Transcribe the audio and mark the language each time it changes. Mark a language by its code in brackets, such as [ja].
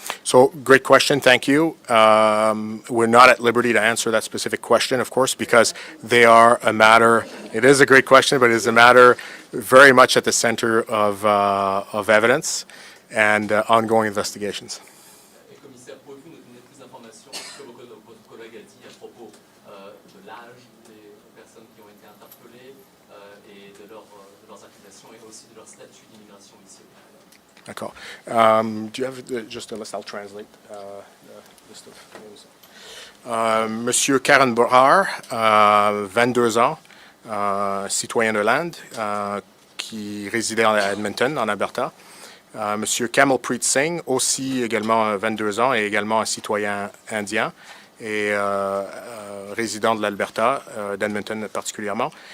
[en] So, great question, thank you. We're not at liberty to answer that specific question, of course, because they are a matter, it is a great question, but it is a matter very much at the center of evidence and ongoing investigations. [fr] Commissaire, pouvez-vous nous donner plus d'informations sur ce que votre collègue a dit à propos de l'âge des personnes qui ont été interpellées et de leurs accusations et aussi de leur statut d'immigration ici au Canada? D'accord. [en] Do you have just a list? I'll translate the list of names. [fr] Monsieur Karen Borhar, 22 ans, citoyen de l'Inde, qui résidait à Edmonton, en Alberta. Monsieur Kamalpreet Singh, aussi également 22 ans et également un citoyen indien et résident de l'Alberta, d'Edmonton particulièrement.